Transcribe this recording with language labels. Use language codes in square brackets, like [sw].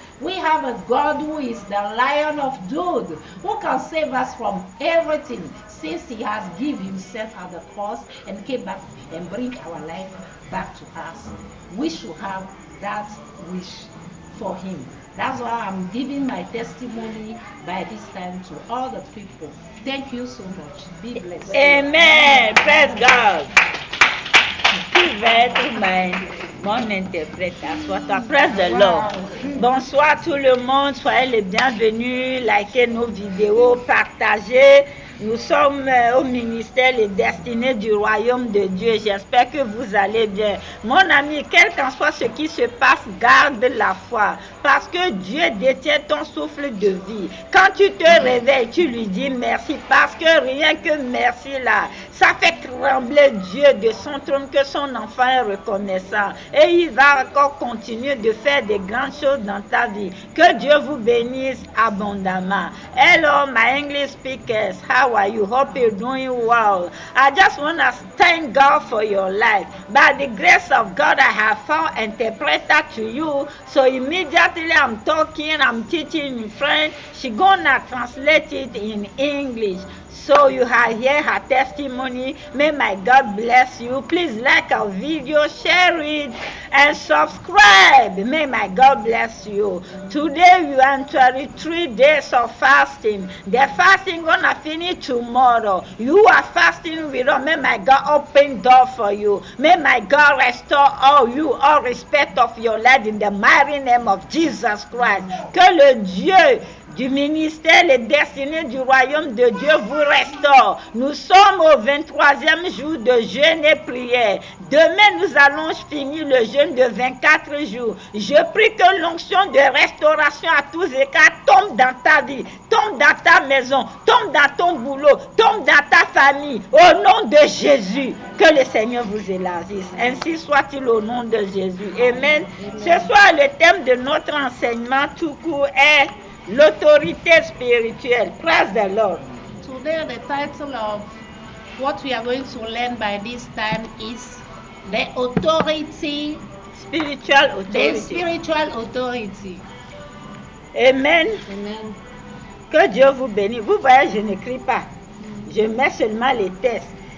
[en] We have a God who is the Lion of Judah, who can save us from everything, since He has given Himself at the cross and came back and bring our life back to us. We should have that wish for Him. That's why I'm giving my testimony by this time to all the people. Thank you so much. Be blessed. Amen. Praise God. [fr] Qui va être mon interprète? Assois-toi. [en] Praise the Lord. [fr] Bonsoir tout le monde. Soyez les bienvenus. Likez nos vidéos, partagez. Nous sommes au ministère Les Destinées du Royaume de Dieu. J'espère que vous allez bien. Mon ami, quel qu'en soit ce qui se passe, garde la foi. Parce que Dieu détient ton souffle de vie. Quand tu te réveilles, tu lui dis merci. Parce que rien que merci là, ça fait trembler Dieu de son trône que son enfant est reconnaissant. Et il va encore continuer de faire des grandes choses dans ta vie. Que Dieu vous bénisse abondamment. [en] Hello, my English speakers. How are you? Hope you're doing well. I just want to thank God for your life. By the grace of God, I have found an interpreter to you. So immediately I'm talking, I'm teaching in French. She's gonna translate it in English. So you have here her testimony. May my God bless you. Please like our video, share it, and subscribe. May my God bless you. Today we are in 23 days of fasting. The fasting gonna finish tomorrow. You are fasting with us. May my God open door for you. May my God restore all respect of your life in the mighty name of Jesus Christ. [fr] Que le Dieu du ministère Les Destinées du Royaume de Dieu vous restaure. Nous sommes au 23e jour de jeûne et prière. Demain, nous allons finir le jeûne de 24 jours. Je prie que l'onction de restauration à tous écarts tombe dans ta vie, tombe dans ta maison, tombe dans ton boulot, tombe dans ta famille. Au nom de Jésus, que le Seigneur vous élargisse. Ainsi soit-il au nom de Jésus. Amen. Ce soir, le thème de notre enseignement tout court est l'autorité spirituelle. [en] Praise the Lord. Today, the title of what we are going to learn by this time is the authority, Spiritual authority. the spiritual authority. Amen. Amen. [fr] Que Dieu vous bénisse. Vous voyez, je n'écris pas. Je mets seulement les textes.